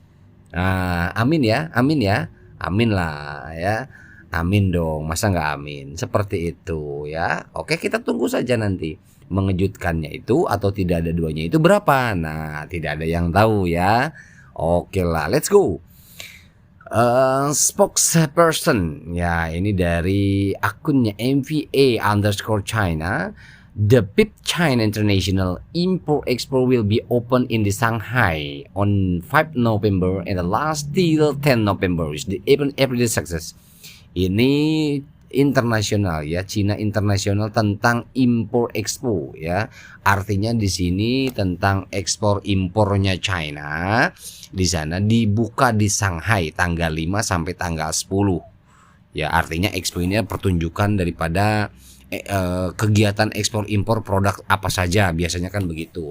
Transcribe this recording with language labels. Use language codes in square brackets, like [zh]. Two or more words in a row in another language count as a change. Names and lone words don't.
[id] Nah, amin ya, amin lah, ya. Amin dong, masa nggak amin? Seperti itu, ya. Oke, kita tunggu saja nanti mengejutkannya itu atau tidak ada duanya itu berapa. Nah, tidak ada yang tahu, ya. Oke lah, [en] let's go. Spokesperson, [id] ya, ini dari akunnya MVA_China. [en] The 5th China International Import Expo will be open in the Shanghai on 5 November and the last till 10 November is the everyday success. [id] Ini internasional, ya, Cina internasional tentang impor expo, ya. Artinya di sini tentang ekspor impornya China. Di sana dibuka di Shanghai tanggal 5 sampai tanggal 10. Ya, artinya expo ini pertunjukan daripada kegiatan ekspor impor produk apa saja, biasanya kan begitu.